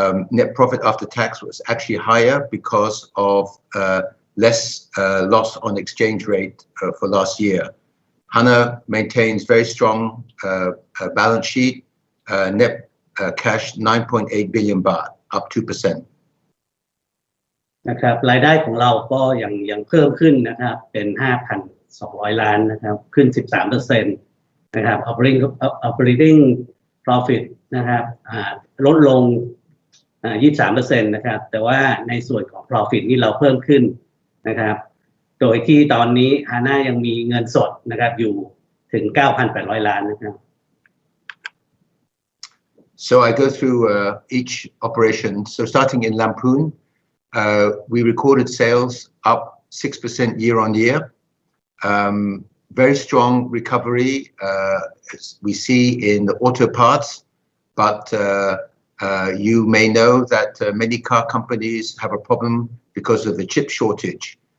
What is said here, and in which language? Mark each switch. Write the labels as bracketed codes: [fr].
[en] Net profit after tax was actually higher because of less loss on exchange rate for last year. HANA maintains very strong balance sheet, net cash 9.8 billion baht, up 2%. [th] นะครับรายได้ของเราก็ยังเพิ่มขึ้นนะครับเป็น 5,200 ล้านนะครับขึ้น 13% นะครับ operating profit นะครับลดลง23% นะครับแต่ว่าในส่วนของ profit นี่เราเพิ่มขึ้นนะครับโดยที่ตอนนี้ HANA ยังมีเงินสดนะครับอยู่ถึง 9,800 ล้านนะครับ [en] So I go through each operation. So starting in Lamphun, we recorded sales up 6% year on year. Very strong recovery we see in the auto parts, but you may know that many car companies have a problem because of the chip shortage.